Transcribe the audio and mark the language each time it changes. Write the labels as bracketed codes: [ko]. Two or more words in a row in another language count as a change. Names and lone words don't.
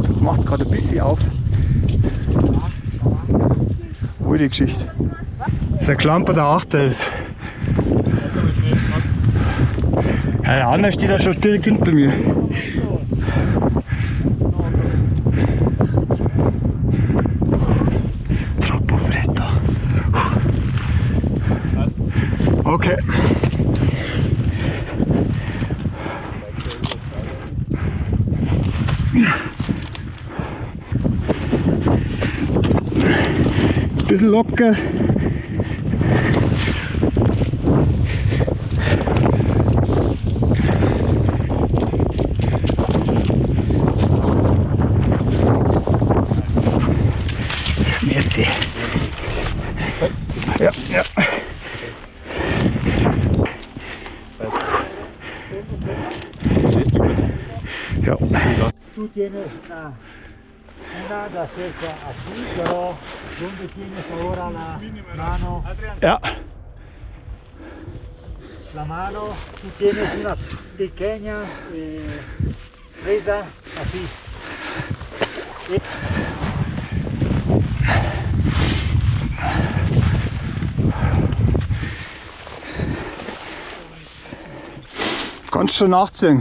[de] Jetzt macht es gerade ein bisschen auf. Wo die Geschichte. Der Klamper der Achter ist. Ja, der andere steht ja schon direkt hinter mir. [it] Troppo freddo. [de] Okay. Bisschen locker. Merci. Ja, ja. Stehst du gut? Ja. [es] Tú tienes una da cerca así, pero ¿dónde tienes ahora la mano? [de] Ja. [es] La mano, tú tienes una pequeña presa así. [de] Kannst schon nachziehen.